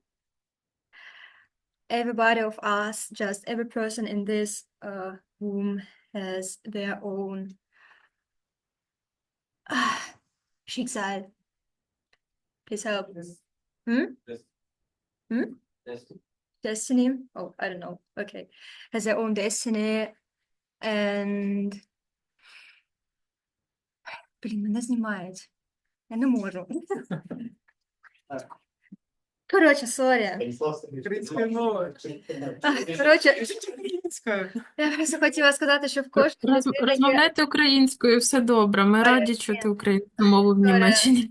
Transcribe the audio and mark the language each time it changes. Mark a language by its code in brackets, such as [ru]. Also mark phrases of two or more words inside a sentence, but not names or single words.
[en] Everybody of us, just every person in this room has their own Schicksal. Please help. Destiny? Oh, I don't know. Okay. Has their own destiny. [uk] And блін, мене знімають. Я не можу. Коротше, сорі. Коротше, я просто хотіла сказати, що в кожній людині є... Розмовляйте українською, все добре. Ми раді чути українську мову в Німеччині.